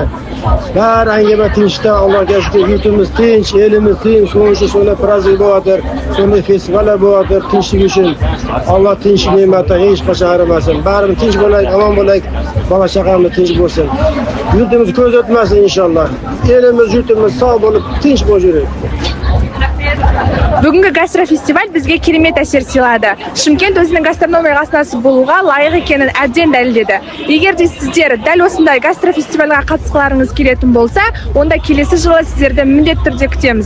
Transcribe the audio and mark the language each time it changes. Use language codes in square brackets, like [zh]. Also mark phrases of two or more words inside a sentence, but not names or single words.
[uz] Barangama tinchlikda, Allohga shukr. Yurtimiz tinch, elimiz tinch, so'nggi prazdnik bo'lyapti, so'nggi festivallar bo'lyapti, tinchlik uchun. Alloh tinchlik ne'matdan hech qachon ayirmasin. Barimiz tinch bo'laylik, omon bo'laylik, bola chaqamiz tinch bo'lsin. Yurtimiz ko'z o'tmasin inshaalloh. Elimiz, yurtimiz sog' bo'lib, tinch bo'lib yuraylik. [kk] Бүгінгі гастрofestival бізге керемет әсер сыйлады. Шымкент өзінің гастрономия астанасы болуға лайық екенін әбден дәлелдеді. Егер де сіздер дәл осындай гастрофестивальға қатысқыларыңыз келетін болса, онда келесі жылы сіздерді міндетті түрде күтеміз.